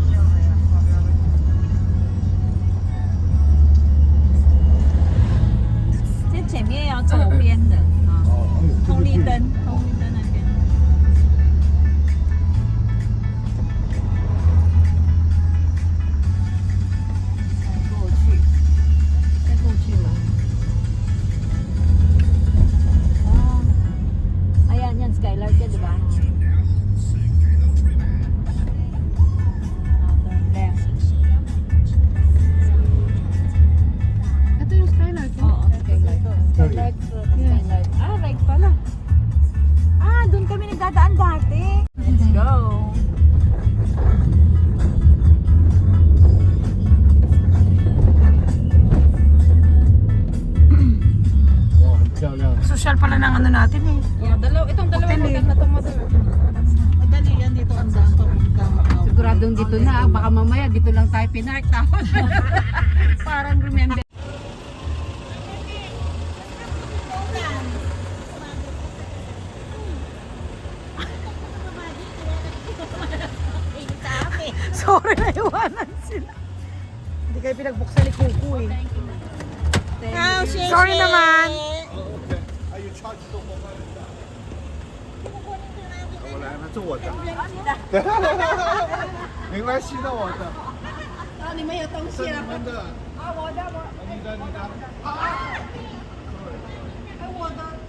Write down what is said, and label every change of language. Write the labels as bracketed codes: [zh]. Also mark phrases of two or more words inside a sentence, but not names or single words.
[zh] 这前面要左边的啊，哦，哎呦，红绿灯，红绿灯那边。再过去，再过去吗？ [tl] Oh, ayan yan, Skylark yan, di ba? [en] Turn left. [tl] Ito yung Skylark. Oo, Skylark. Skylark, Skylark. Ah, right pala. Ah, doon kami nagdadaan dati. [en] Let's go. [zh] Wow, 很漂亮。 [tl] Social pala ng ano natin eh. Yeah, itong dalawang hotel na to, mother. Madali yan dito ang daan papunta. Siguradong dito na. Baka mamaya dito lang tayo pinark. Tapos parang remember. Sorry na iwanan sila. Hindi kayo pinagbuksan ni Kuku eh. Sorry naman. [zh] 还有 charge 都我来了，这我的。没关系的，我的。啊，你们有东西了。你们的。啊，我的。你的。哎，我的。